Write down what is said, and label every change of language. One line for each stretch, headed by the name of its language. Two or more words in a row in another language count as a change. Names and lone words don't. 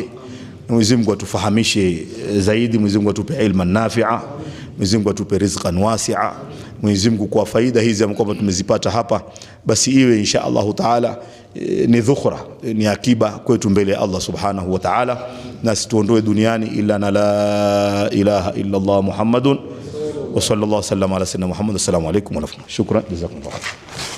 Swahili: Mwenyezi Mungu atufahamishe zaidi. Mwenyezi Mungu atupe
Arabic: علما نافعا.
Swahili: Mwenyezi Mungu atupe
Arabic: رزقا واسعا.
Swahili: Mwenyezi Mungu kwa faida hizi ambazo tumezipata hapa, basi iwe
Arabic: إن شاء الله تعالى
Swahili: ni dhukhra, ni akiba kwetu mbele ya Allah
Arabic: سبحانه وتعالى,
Swahili: na situondoe duniani illa na
Arabic: لا إله إلا الله محمد وصلى الله عليه وسلم على سيدنا محمد. السلام عليكم ورحمة الله. شكرا جزاكم الله.